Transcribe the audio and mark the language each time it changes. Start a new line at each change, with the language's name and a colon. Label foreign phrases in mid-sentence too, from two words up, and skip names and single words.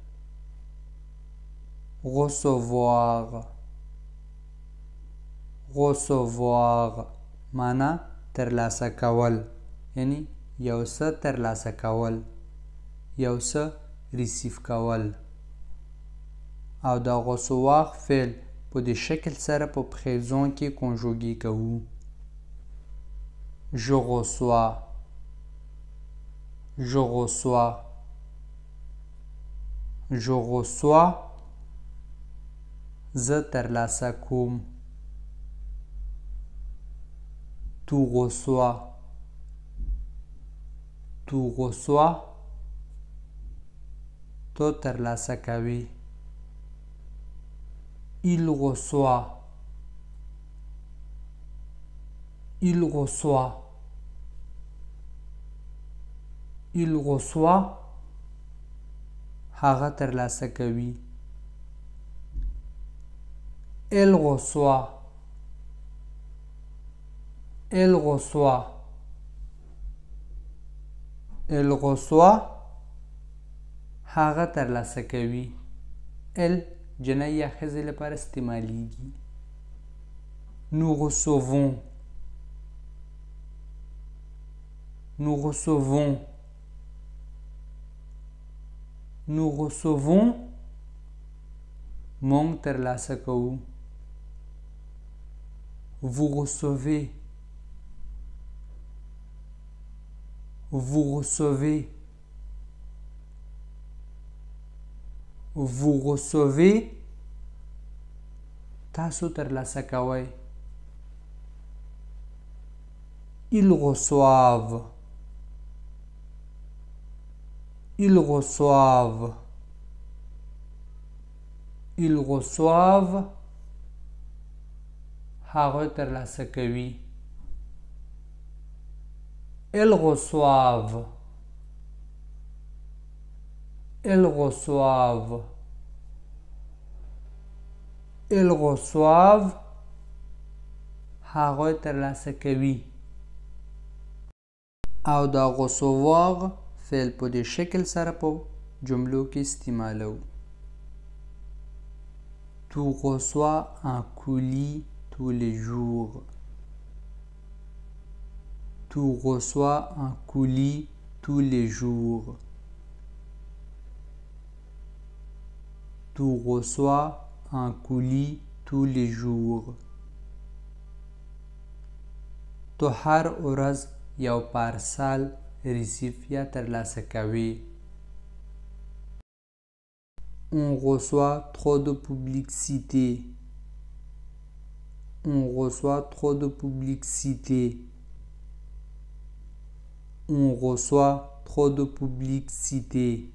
Pashto: recevoir معنا ترلاسه کول، یعنی یو څه ترلاسه کول، یو څه ریسیف کول. او دا recevoir فعل په دې شکل سره په پریزون کې کنجوګي کوو.
French: je reçois
Pashto: زه ترلاسه کوم.
French: tu reçois
Pashto: تو ترلاسه کوي.
French: il reçoit
Pashto: هغه ترلاسه کوي.
French: elle reçoit Elle reçoit. Elle reçoit.
Pashto: هغه ترلاسه کوي. Elle جنۍ یا ښځې لپاره استعمالیږي.
French: Nous recevons. Nous recevons. Nous recevons.
Pashto: مونږ ترلاسه کوو.
French: Vous recevez. Vous recevez. Vous recevez.
Pashto: تاسو ترلاسه کوئ.
French: Ils reçoivent. Ils reçoivent. Ils reçoivent.
Pashto: هغوی ترلاسه کوي.
French: Elles reçoivent. Elles reçoivent. Elles reçoivent.
Pashto: هغوی ترلاسه کوي. او دا recevoir فعل په دې شکل سره په جملو کې استعمالو.
French: Tu reçois un colis tous les jours. Tu reçois un colis tous les jours. Tu reçois un colis tous les jours.
Pashto: تو هر ورځ یو پارسال ریسیف یا ترلاسه کوي.
French: On reçoit trop de publicité. On reçoit trop de publicité. On reçoit trop de publicité.